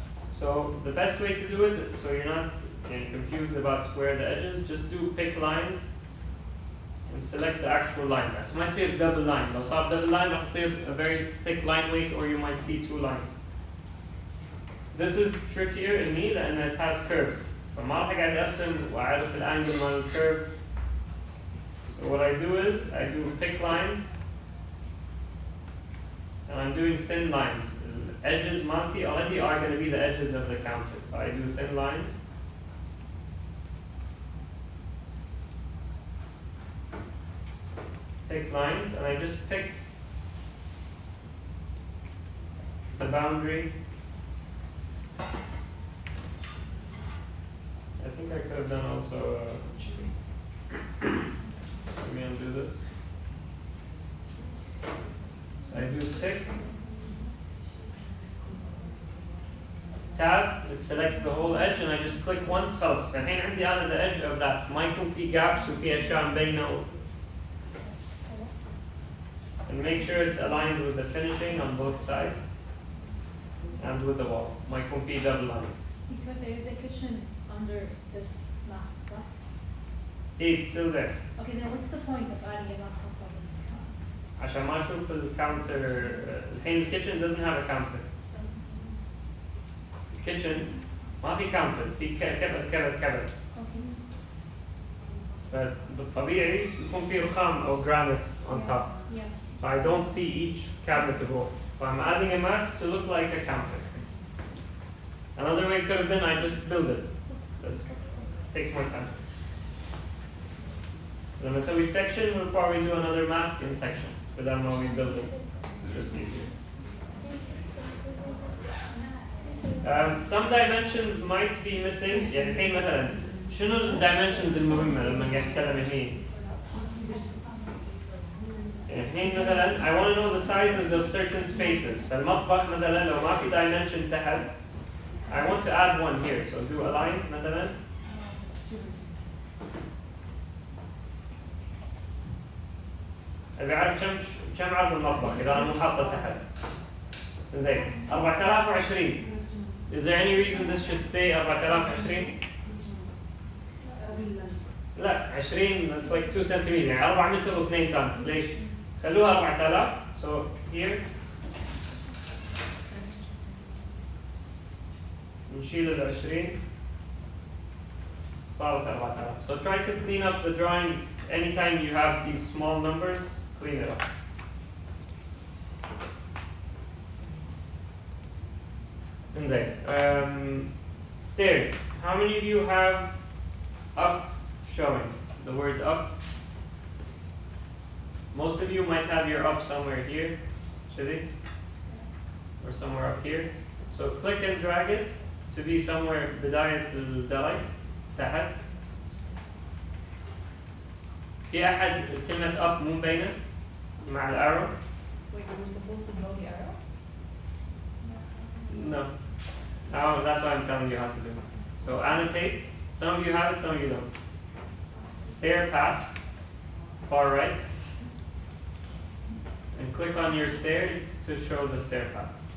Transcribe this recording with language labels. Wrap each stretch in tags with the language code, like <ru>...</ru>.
<en>So the best way to do it, so you're not confused about where the edges, just do pick lines and select the actual lines. So I say a double line.</en> <ar>لو صار double line راح تصير</ar> <en>a very thick line weight, or you might see two lines. This is trickier in me</en> <ar>لأن</ar> <en>it has curves.</en> <ar>فما راح أقعد أرسم وأعرف الأنجل مال الكيرف.</ar> <en>So what I do is I do pick lines and I'm doing thin lines. The edges</en> <ar>مالتي</ar> <en>already are going to be the edges of the counter. So I do thin lines. Pick lines and I just pick the boundary. I think I could have done also let me undo this. So I do pick, tab, it selects the whole edge and I just click once</en> <ar>خلاص. الحين عندي على</ar> <en>the edge of that</en> <ar>ما يكون في gaps وفي أشياء مبينة.</ar> <en>And make sure it's aligned with the finishing on both sides and with the wall.</en> <ar>ما يكون في double lines.</ar> <en>There is a kitchen under this mask, so? It's still there. Okay, then what's the point of adding a mask on top of it?</en> <ar>عشان ما أشوف الكاونتر. الحين الكيتشن</ar> <en>doesn't have a counter.</en> <ar>الكيتشن ما في counter، في كبت.</ar> <en>Okay.</en> <ar>فبالطبيعي يكون في رخام أو</ar> <en>granite on top. Yeah. I don't see each cabinet to go. So I'm adding a mask to look like a counter. Another way could have been I just build it. This takes more time.</en> <ar>لما نسوي</ar> <en>section, we'll probably do another mask in section. But then when we build it, it's just easier. Some dimensions might be missing.</en> <ar>يعني الحين مثلا شنو الدايمنشنز المهمة لما قاعد نتكلم هني؟ الحين مثلا</ar> <en>I want to know the sizes of certain spaces.</en> <ar>فالمطبخ مثلا لو ما في</ar> <en>dimension</en> <ar>تحت,</ar> <en>I want to add one here. So do align</en> <ar>مثلا. ابي اعرف كم عرض المطبخ اذا انا مو حاطه تحت. زين 4020.</ar> <en>Is there any reason this should stay 4020؟</en> <ar>لا</ar> <en>20 it's like 2</en> <ar>سنتيمتر يعني 4 متر و2 سم. ليش؟ خلوها 4000.</ar> <en>So here</en> <ar>نشيل ال 20 صارت 4000.</ar> <en>So try to clean up the drawing anytime you have these small numbers, clean it up.</en> <ar>انزين</ar> <en>stairs. How many of you have up showing? The word up. Most of you might have your up somewhere here, should it? Or somewhere up here. So click and drag it to be somewhere</en> <ar>بداية الدرج تحت. في أحد كلمة up مو مبينة مع الارrow؟</ar> <en>Wait, we're supposed to draw the arrow? No. Oh, that's why I'm telling you how to do it. So annotate. Some of you have it, some of you don't. Stair path, far right. And click on your stair to show the stair path.</en>